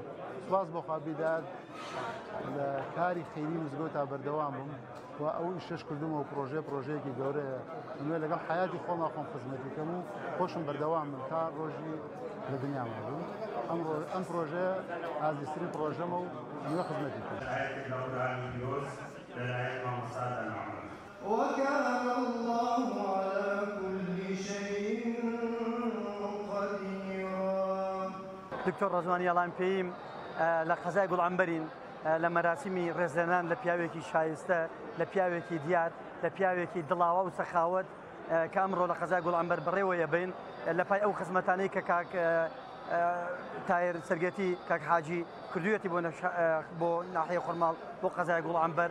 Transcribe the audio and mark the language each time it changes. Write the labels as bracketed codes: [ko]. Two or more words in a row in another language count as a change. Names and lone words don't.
[ckb] سوپاس بۆ خوا بیداد لە کاری خەیری مزگەوت تا بەردەوام بووم و ئەو ئیشەش کردومەوە پرۆژەیەکی گەورەیە نوێ لەگەڵ حیاتی خۆما خۆم خزمەتیکەم و خۆشم بەردەوام بم تا ڕۆژی لە دنیاما بووم. ئەم پرۆژەیە ئازیسترین پرۆژەمە و نوێ خزمەتی کرد. [ar] وكان الله على كل شيء قديرا. [ckb] دکتۆر ڕەزوانی یاڵان پێیم لە قەزای گوڵعنبەرین لە مەراسیمی ڕێزلێنان لە پیاوێکی شایستە، لە پیاوێکی دیار، لە پیاوێکی دڵاوە و سەخاوت کە ئەمڕۆ لە قەزای گوڵعنبەر بڕێوەیە بین لە پای ئەو خزمەتانەی کە کاک تایر سەرگەتی کاک حاجی کردوویەتی بۆ ناحیە خورماڵ بۆ قەزای گوڵعنبەر.